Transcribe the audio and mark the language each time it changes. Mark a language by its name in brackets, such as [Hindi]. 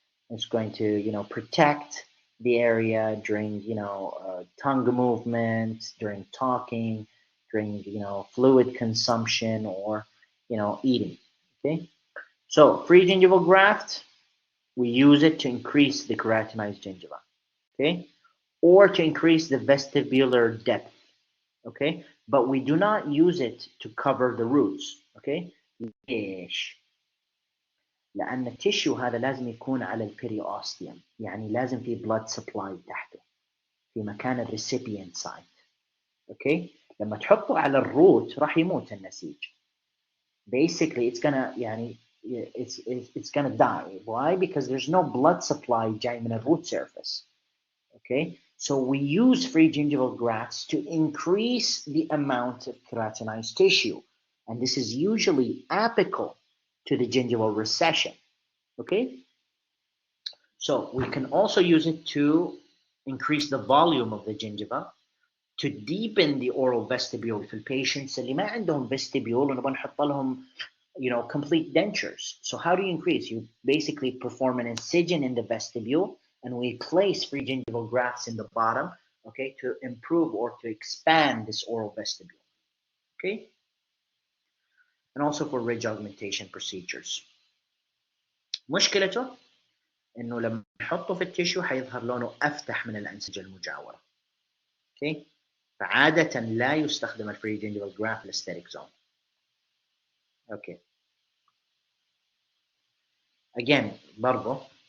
[English] It's going to protect the area during tongue movement, during talking, during fluid consumption, or eating. Okay, so free gingival graft, we use it to increase the keratinized gingiva. Okay, or to increase the vestibular depth. Okay, but we do not use it to cover the roots. [Arabic] Okay, ليش؟ لأن التيشو هذا لازم يكون على البيريوستيوم، يعني لازم في blood supply تحته في مكان الريسيبيانت سايت. اوكي، لما تحطه على الروت راح يموت النسيج. [English] Basically it's gonna die. Why? Because there's no blood supply [Arabic] جاي من [English] الروot surface. Okay, so we use free gingival grafts to increase the amount of keratinized tissue, and this is usually apical to the gingival recession. Okay, so we can also use it to increase the volume of the gingiva, to deepen the oral vestibule في patients [Arabic] اللي ما عندهم [English] vestibule [Arabic] ونبغى نحط لهم [English] complete dentures. So how do you increase? You basically perform an incision in the vestibule and we place free gingival grafts in the bottom, okay, to improve or to expand this oral vestibule. Okay, and also for ridge augmentation procedures. [Arabic] مشكلته انه لما نحطه في التيشو حيظهر لونه افتح من الانسجه المجاوره. اوكي، فعاده لا يستخدم الفري جينجيفال جراف للاستاتيك زون. اوكي، again برضه